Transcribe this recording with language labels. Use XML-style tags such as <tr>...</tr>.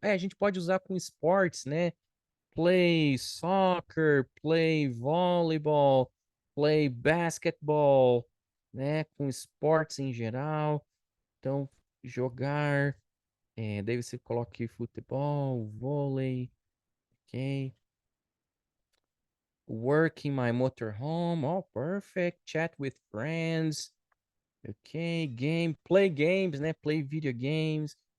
<pt>A gente pode usar com esportes, né?</pt> <en>Play soccer, play volleyball, play basketball, né?</en> <pt>Com esportes em geral. Então, jogar. Daí você coloca aqui futebol, vôlei, ok?</pt> <en>Work in my motorhome. Oh, perfect. Chat with friends. Ok. Play games, né? Play video games.</en>